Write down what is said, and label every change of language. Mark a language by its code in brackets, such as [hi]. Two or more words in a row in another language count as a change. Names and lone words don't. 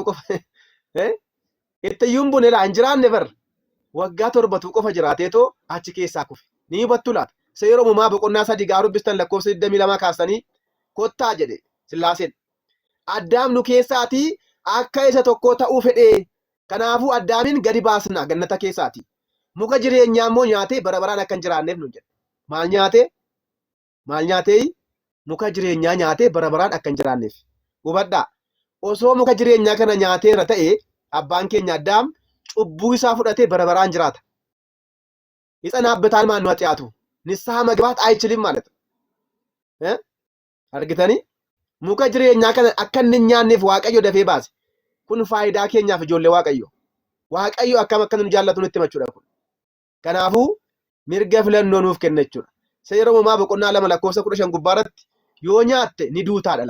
[om] qofa itti bune laa hin jiraanne bar waggaa 7 qofa jiraateetoo achi keessaa kufe ni hubattu laata seera uumamaa boqonnaa 3 gaaruu bistan lakkoofsa 22 kaasanii kottaa jedhe Sillaaseen Addaam nu keessaatii akka isa tokko ta'uu fedhee kanaafuu Addaamiin gadi baasna gannata keessaati muka jireenyaa immoo nyaatee bara baraan akka hin jiraanneef nu jedhe maal nyaatee muka jireenyaa nyaatee bara baraan akka hin jiraanneef hubadhaa osoo muka jireenyaa kana nyaateera ta'e abbaan keenya Addaam cubbuu isaa fudhatee bara baraan jiraata [am] ይጸናበታል ማን ነው ኃጢአቱ ንስሐ መግባት አይችልም ማለት ነው [om] Argitanii? Muka jireenyaa kana akka inni nyaanneef Waaqayyo dafee baase. Kun faayidaa keenyaaf ijoollee Waaqayyo. Waaqayyo akkam akka nu jaallatu nutti himachuudha kun. Kanaafuu mirga filannoo nuuf kenna jechuudha. Seera uumamaa boqonnaa 2 lakkoofsa 15 gubbaarratti yoo nyaatte ni duutaa dhala.